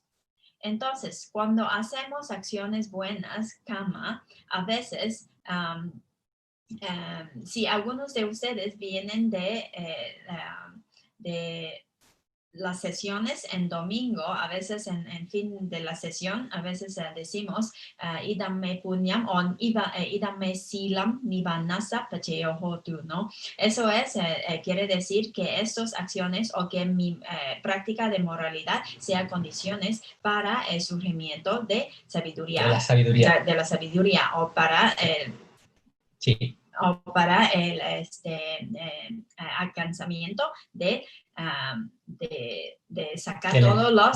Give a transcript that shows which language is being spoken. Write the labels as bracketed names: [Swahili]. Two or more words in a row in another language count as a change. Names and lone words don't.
[Spanish] Entonces, cuando hacemos acciones buenas, a veces, si algunos de ustedes vienen de las sesiones en domingo, a veces en fin de la sesión, a veces decimos [Pali] idame punyam [Spanish] o [Pali] idame silam nivanasa pacheyohotu, [Spanish] ¿no? Eso es, quiere decir que estas acciones o que mi práctica de moralidad sea condiciones para el surgimiento de sabiduría. De la sabiduría. De la sabiduría o para sí. O para el alcanzamiento de sacar todos los...